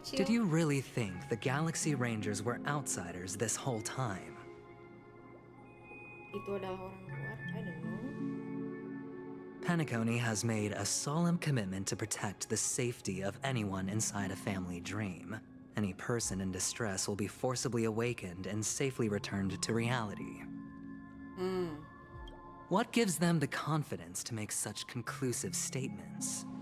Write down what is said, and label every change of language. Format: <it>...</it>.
<en>Did you really think the Galaxy Rangers were outsiders this whole time?</en> <id>Itu adalah orang luar,</id> <en>I don't know. Penacony has made a solemn commitment to protect the safety of anyone inside a family dream. Any person in distress will be forcibly awakened and safely returned to reality. What gives them the confidence to make such conclusive statements?</en>